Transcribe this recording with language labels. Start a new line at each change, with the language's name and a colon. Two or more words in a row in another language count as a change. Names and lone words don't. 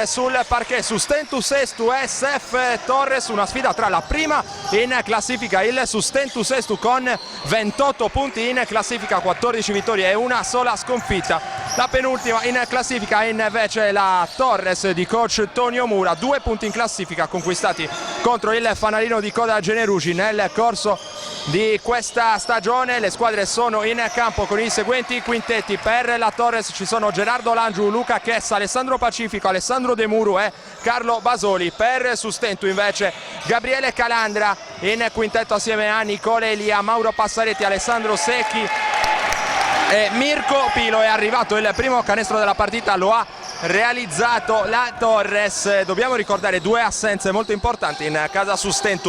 Italian: Sul parquet Sustentu Sestu e SF Torres, una sfida tra la prima in classifica, il Sustentu Sestu con 28 punti in classifica, 14 vittorie e una sola sconfitta, La penultima in classifica è invece la Torres di coach Tonio Mura, 2 punti in classifica conquistati contro il fanalino di coda Generugi nel corso di questa stagione. Le squadre sono in campo con i seguenti quintetti. Per la Torres ci sono Gerardo Langiu, Luca Chessa, Alessandro Pacifico, Alessandro De Muru e Carlo Basoli. Per Sustentu invece Gabriele Calandra in quintetto assieme a Nicole Elia, Mauro Passaretti, Alessandro Secchi e Mirko Pilo. È arrivato il primo canestro della partita, lo ha realizzato la Torres. Dobbiamo ricordare 2 assenze molto importanti in casa Sustentu.